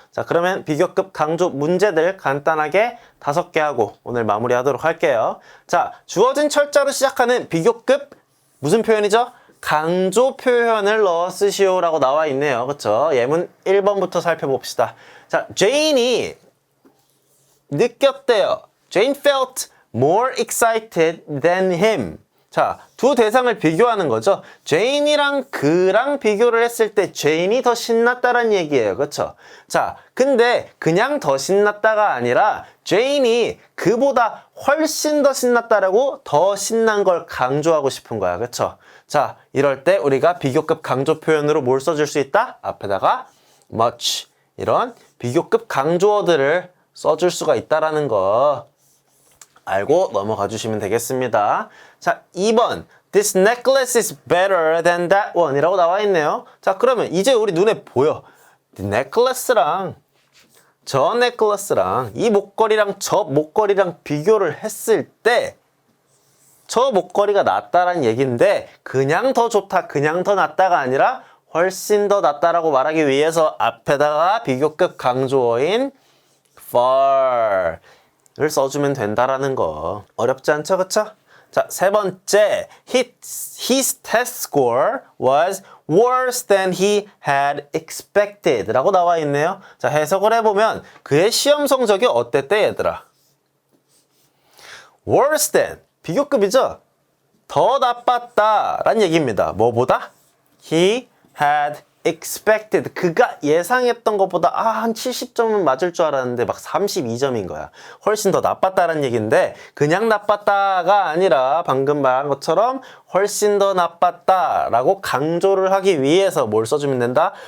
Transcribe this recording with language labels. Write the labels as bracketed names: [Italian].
[Korean] 자, 그러면 비교급 강조 문제들 간단하게 5개 하고 오늘 마무리하도록 할게요. 자, 주어진 철자로 시작하는 비교급 무슨 표현이죠? 강조 표현을 넣어 쓰시오라고 나와 있네요. 그쵸? 예문 1번부터 살펴봅시다. 자, 제인이 느꼈대요. [English] Jane felt more excited than him. [Korean] 자, 두 대상을 비교하는 거죠. 제인이랑 그랑 비교를 했을 때 제인이 더 신났다는 얘기예요. 그쵸? 자, 근데 그냥 더 신났다가 아니라 제인이 그보다 훨씬 더 신났다라고 더 신난 걸 강조하고 싶은 거야. 그쵸? 자, 이럴 때 우리가 비교급 강조 표현으로 뭘 써줄 수 있다? 앞에다가 much 이런 비교급 강조어들을 써줄 수가 있다라는 거 알고 넘어가 주시면 되겠습니다. 자, 2번 [English] This necklace is better than that one [Korean] 이라고 나와 있네요. 자, 그러면 이제 우리 눈에 보여. necklace랑 저 necklace랑 이 목걸이랑 저 목걸이랑 비교를 했을 때 저 목걸이가 낫다라는 얘기인데 그냥 더 좋다, 그냥 더 낫다가 아니라 훨씬 더 낫다라고 말하기 위해서 앞에다가 비교급 강조어인 far 를 써주면 된다라는 거. 어렵지 않죠? 그쵸? 자, 3번째. [English] His test score was worse than he had expected [Korean] 라고 나와 있네요. 자, 해석을 해보면 그의 시험 성적이 어땠대 얘들아? [English] worse than [Korean] 비교급이죠? 더 나빴다 라는 얘기입니다. 뭐보다? [English] He had expected [Korean] 그가 예상했던 것보다 한 70점은 맞을 줄 알았는데 막 32점인 거야. 훨씬 더 나빴다는 얘기인데 그냥 나빴다가 아니라 방금 말한 것처럼 훨씬 더 나빴다라고 강조를 하기 위해서 뭘 써주면 된다?